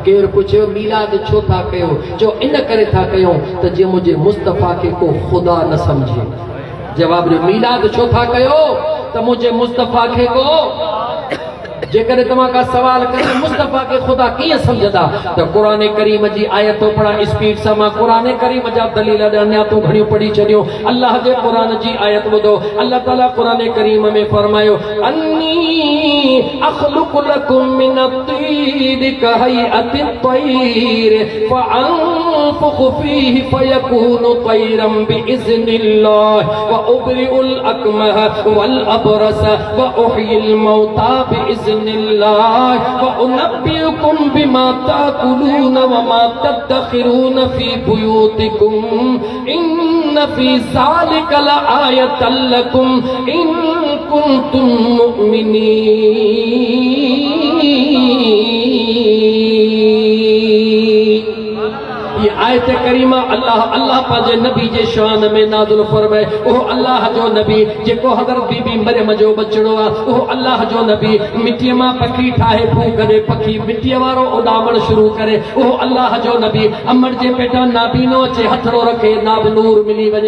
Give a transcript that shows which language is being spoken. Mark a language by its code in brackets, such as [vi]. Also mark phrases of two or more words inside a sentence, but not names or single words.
[sd] केरु पुछियो मीलाद छो था कयो, जो इन करे था कयूं त जीअं मुंहिंजे मुस्तफ़ा खे को ख़ुदा न सम्झे। जवाब ॾियो, मीलाद छो था कयो त मुंहिंजे मुस्तफ़ा खे को, जेकॾहिं तव्हां का सवाल करे मुस्तफ़ा के खुदा कीअं सम्झंदा त क़ुरान करीम जी आयत तो पढ़ा स्पीड सां। मां क़ुरान करीम जा दलील अञा तूं घणियूं पढ़ी छॾियूं। अल्लाह जे क़ुरान जी आयत ॿुधो। अल्लाह ताला क़ुरान करीम में फरमायो, [ar] أني أخلق لكم من الطين كهيئة الطير فأنفخ فيه فيكون طيرا بإذن الله وأبرئ الأكمه والأبرص وأحيي الموتى بإذن الله وأنبئكم بما تأكلون وما تدخرون في بيوتكم إن في ذلك لآية لكم إن كنتم مؤمنين. [sd] ये आयत करीमा अल्लाह पांजे नबी जे शान में नाज़िल फरमाए। ओह अल्लाह जो नबी जेको हज़रत बीबी मरियम जो बचड़ो आ, ओह अल्लाह जो नबी मिट्टी मां पखी ठाहे फूक करे पखी मिट्टी वारो उॾामण शुरू करे। ओह अल्लाह जो नबी अमर जे पेटा नाबीनो अचे हथड़ो रखे नाब नूर मिली वञे।